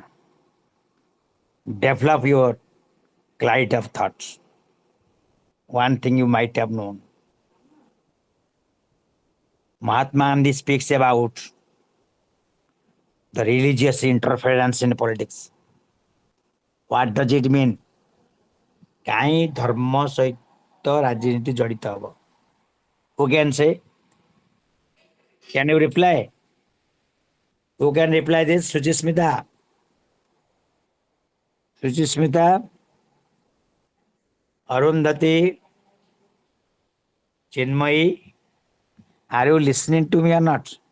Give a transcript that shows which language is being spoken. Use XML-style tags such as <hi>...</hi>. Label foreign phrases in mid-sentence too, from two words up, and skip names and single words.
<en>Develop your clarity of thoughts. One thing you might have known. Mahatma Gandhi speaks about the religious interference in politics. What does it mean?</en> <or>କାହିଁ ଧର୍ମ ସହିତ ରାଜନୀତି ଜଡ଼ିତ ହେବ?</or> <en>Who can say? Can you reply? Who can reply this? Suchismita. Suchismita, Arundhati, Chinmayi, are you listening to me or not?</en>